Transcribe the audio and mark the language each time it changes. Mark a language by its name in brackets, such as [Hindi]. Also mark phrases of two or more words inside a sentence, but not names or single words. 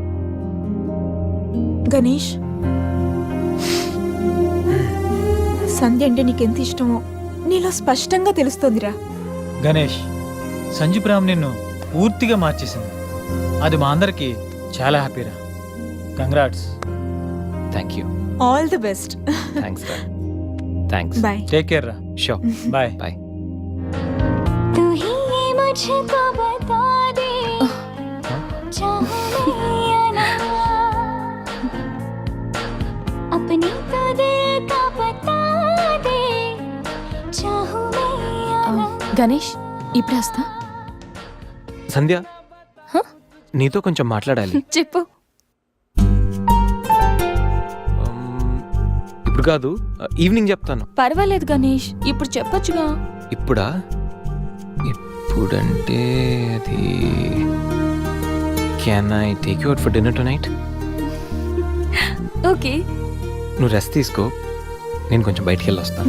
[Telugu] గణేష్, సంధ్య అంటే నీకెంత ఇష్టమో నీలో స్పష్టంగా తెలుస్తోందిరా. గణేష్, సంజు ప్రేమ నిన్ను పూర్తిగా మార్చేసింది. అది మా అందరికి చాలా హ్యాపీరా. కంగ్రాట్స్. [English] thank you. all the best. [Telugu] థ్యాంక్స్ రా. థ్యాంక్స్. బాయ్. [English] take care [Telugu] రా. షో. బాయ్. బాయ్. [Hindi] तू ही मुझको बता दे चाहूं मैं या ना अपनी तो दिल का बता दे चाहूं मैं या ना [Telugu] గణేష్ ఇప్పుడు వస్తా. సంధ్య హ? నీతో కొంచెం మాట్లాడాలి. చెప్పు. ఇప్పుడు కాదు, ఈవినింగ్ చెప్తాను. పర్వాలేదు గణేష్, ఇప్పుడు చెప్పొచ్చుగా. ఇప్పుడా? ఇప్పుడంటే అది [English] can I take you out for dinner tonight? [Telugu] ఓకే. నువ్వు రెస్ట్ తీసుకో, నేను కొంచెం బయటికి వెళ్ళి వస్తాను.